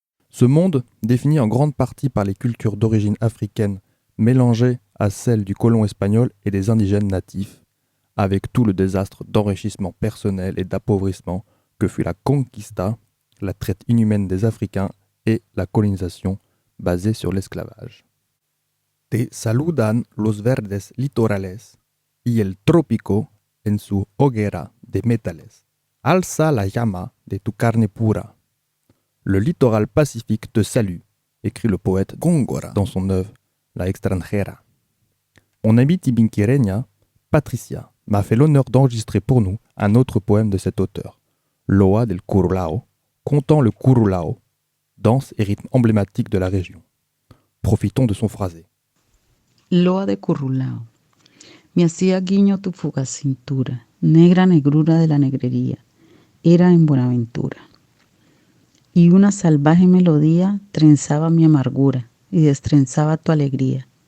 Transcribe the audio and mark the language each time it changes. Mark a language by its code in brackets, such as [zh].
[fr] Ce monde, défini en grande partie par les cultures d'origine africaine mélangées à celles du colon espagnol et des indigènes natifs, avec tout le désastre d'enrichissement personnel et d'appauvrissement que fut la conquista, la traite inhumaine des Africains et la colonisation basée sur l'esclavage. [es] Te saludan los verdes litorales y el trópico en su hoguera de metales. Alza la llama de tu carne pura. [fr] Le littoral pacifique te salue, écrit le poète Góngora dans son œuvre La extranjera. Mon amie tibinquireña, Patricia, m'a fait l'honneur d'enregistrer pour nous un autre poème de cet auteur, Loa del Curulao, contant le curulao, danse et rythme emblématique de la région. Profitons de son phrasé. [es] Loa de Curulao. Me hacía guiño tu fugaz cintura, negra negrura de la negrería, era en Buenaventura. Y una salvaje melodía trenzaba mi amargura y destrenzaba tu alegría.